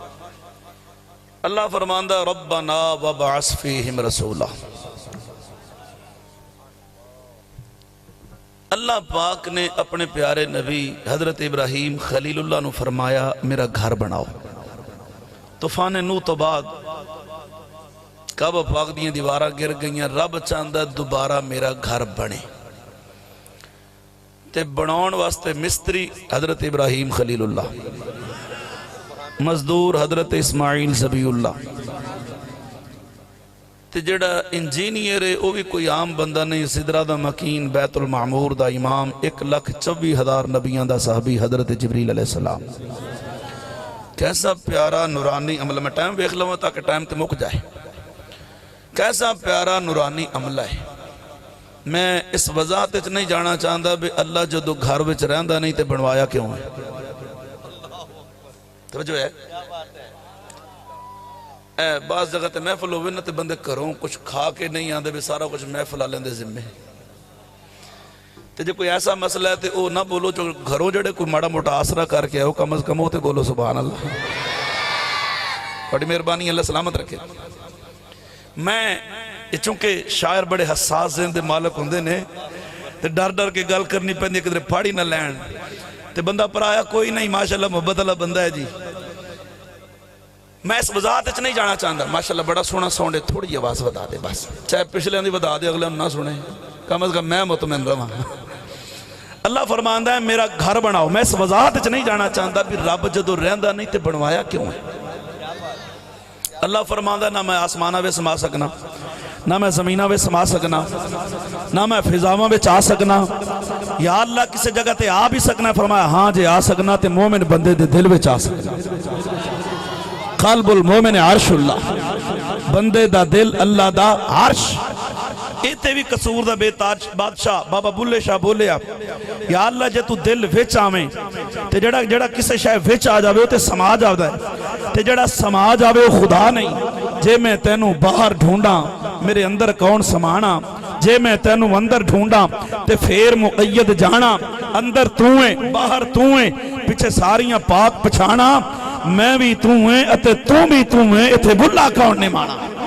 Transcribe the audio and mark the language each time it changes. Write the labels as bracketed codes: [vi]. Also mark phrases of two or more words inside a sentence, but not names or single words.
[pa] ماشاءاللہ اللہ فرماندہ [ar] ربنا وابعث فیہم رسولا. [ur] اللہ پاک نے اپنے پیارے نبی حضرت ابراہیم خلیل اللہ نو فرمایا میرا گھر بناؤ. [pa] طوفان نوح تو بعد کعبہ پاک دیاں دیوارہ گر گئیاں. رب چاہندہ دوبارہ میرا گھر بنے تے بناؤن واسطے مستری حضرت ابراہیم خلیل اللہ، مزدور حضرت اسماعیل ذبیح اللہ، تے جڑا انجینئر ہے وہ بھی کوئی عام بندہ نہیں. سدرہ دا مکین، بیت المعمور دا امام، 1,24,000 نبیاں دا صحابی حضرت جبریل علیہ السلام. [ur] کیسا پیارا نورانی عمل. [pa] میں ٹائم ویکھ لوں تاکہ ٹائم تے مک جائے. [ur] کیسا پیارا نورانی عملہ ہے. [pa] میں اس وضاحت وچ نہیں جانا چاہتا بھی اللہ جدو گھر وچ رہندا نہیں تے بنوایا کیوں ہے. [ur] توجہ ہے. [pa] بعض جگہ تے محفل ہوئے نا تے بندے کروں کچھ کھا کے نہیں آندے بھی سارا کچھ محفل آلیں دے ذمے. تے جو کوئی ایسا مسئلہ ہے تے او نہ بولو جو گھروں جڑے کوئی ماڑا موٹا آسرا کر کے آؤ کم از کم ہوتے بولو سبحان اللہ. [ur] بڑی مہربانی اللہ سلامت رکھے. [pa] میں چونکہ شاعر بڑے حساس ذہن دے مالک ہوندے نے تے ڈر ڈر کے گل کرنی پیندی کدھر پھاڑی نہ لین تے بندہ پرایا کوئی نہیں ماشاءاللہ محبت اللہ بندہ ہے جی. میں اس وضاحت وچ نہیں جانا چاہتا. ماشاءاللہ بڑا سونا ساؤنڈ ہے. تھوڑی آواز بتا دے بس. چاہے پچھلے دی بتا دے اگلے نہ سنے کم از کم میں مطمئن رہا. اللہ فرماندا ہے میرا گھر بناؤ. میں اس وضاحت وچ نہیں جانا چاہتا بھی رب جدو رہندا نہیں تے بنوایا کیوں ہے. اللہ فرماندا نہ میں آسمانہ وے سما سکنا، نہ میں زمینہ وے سما سکنا، نہ میں فضاواں وچ آ سکنا. یا اللہ کسی جگہ تے آ بھی سکنا. فرمایا ہاں جے آ سکنا تے مومن بندے دے دل وچ آ سکنا. [ar] قلب المومن عرش اللہ. [pa] بندے دا دل اللہ دا عرش. ایتے بھی قصور دا بے تاج بادشاہ بابا بلے شاہ بولے آپ یا اللہ جے تو دل وچ آویں تے جڑا کسے شاہ وچ آ جاوے تے سما جاوے تے جڑا سما جاوے وہ خدا نہیں. جے میں تینوں باہر ڈھونڈاں میرے اندر کون سمانا. جے میں تینوں اندر ڈھونڈاں تے پھر مقید جانا. اندر تو ہیں باہر تو ہیں پیچھے ساریاں پاک پچھانا. میں بھی تو ہیں اتے تو بھی تو ہیں اتھے بلا کون نے مانا.